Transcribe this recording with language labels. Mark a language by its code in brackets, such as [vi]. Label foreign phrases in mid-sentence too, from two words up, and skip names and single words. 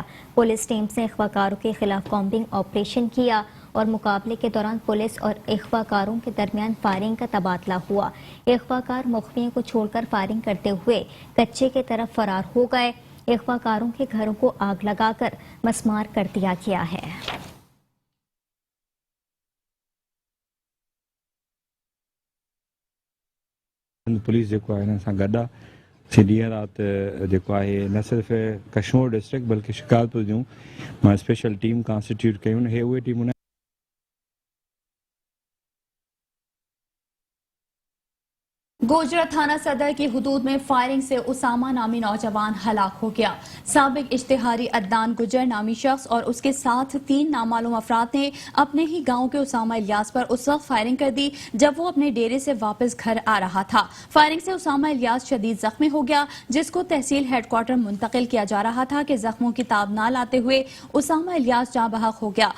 [ur] پولیس ٹیمز نے اغوا کاروں کے خلاف [en] کامبنگ آپریشن [ur] کیا اور مقابلے کے دوران پولیس اور اغوا کاروں کے درمیان فائرنگ کا تبادلہ ہوا۔ اغوا کار مخفیوں کو چھوڑ کر فائرنگ کرتے ہوئے کچے کی طرف فرار ہو گئے۔ اغوا کاروں کے گھروں کو آگ لگا کر مسمار کر دیا گیا ہے۔ [sd] पुलिस जेको आहे हिन सां गॾु आहे। असीं ॾींहं राति जेको आहे न सिर्फ़ु कश्मीर डिस्ट्रिक्ट बल्कि शिकारपुर जूं [en] special team constitute [sd] कयूं आहिनि। उहे टीमूं [ur] گوجرہ تھانہ صدر کی حدود میں فائرنگ سے اسامہ نامی نوجوان ہلاک ہو گیا. سابق اشتہاری عدنان گجر نامی شخص اور اسکے ساتھ 3 نامعلوم افراد نے اپنے ہی گاؤں کے اسامہ الیاس پر اس وقت فائرنگ کر دی جب وہ اپنے ڈیرے سے واپس گھر آ رہا تھا. فائرنگ سے اسامہ الیاس شدید زخمی ہو گیا، جسکو تحصیل ہیڈکوارٹر منتقل کیا جا رہا تھا کہ زخموں کی تاب نہ لاتے ہوئے اسامہ الیاس جاں بحق ہو گیا.